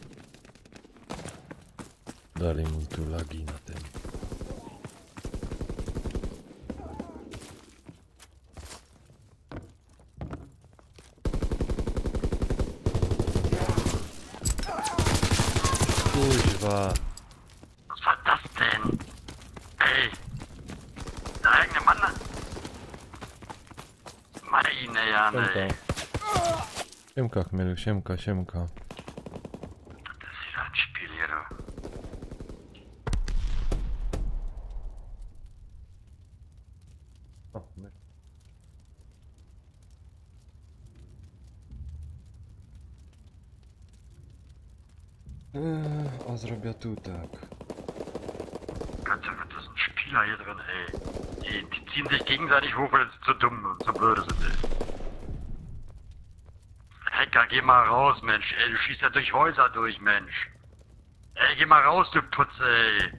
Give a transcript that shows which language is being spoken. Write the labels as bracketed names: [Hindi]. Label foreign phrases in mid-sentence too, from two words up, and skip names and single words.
[Polish] Dalej mu tu lagi na tym. Kuźwa. [German] Was war das denn? Ey! Der eigene Mann! Meine Jane! [Polish] Siemka. Siemka chmielu, siemka. [German] Das ist wieder ein Spiel hier, du. [Polish] O, my. A zrobię tu tak. [German] Ganz einfach, das sind Spieler hier drin, ey. Die ziehen sich gegenseitig hoch, weil sie zu dumm und zu blöde sind, ey. Hacker, geh mal raus, Mensch, ey. Du schießt ja durch Häuser durch, Mensch. Ey, geh mal raus, du Putze, ey.